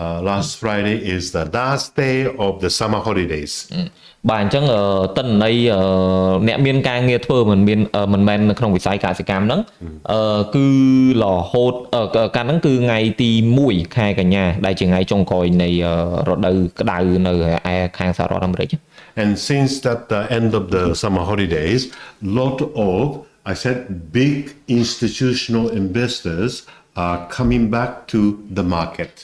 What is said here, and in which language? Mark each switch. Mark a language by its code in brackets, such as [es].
[en] Last Friday is the last day of the summer holidays. [km] បាទអញ្ចឹងតិន្នន័យអ្នកមានការងារធ្វើមិនមែននៅក្នុងវិស័យកសិកម្មហ្នឹងគឺរហូតកាលហ្នឹងគឺថ្ងៃទី1ខែកញ្ញាដែលជាថ្ងៃចុងក្រោយនៃរដូវក្តៅនៅឯខាងសហរដ្ឋអាមេរិក [en] And since that the end of the summer holidays, lot of I said big institutional investors are coming back to the market.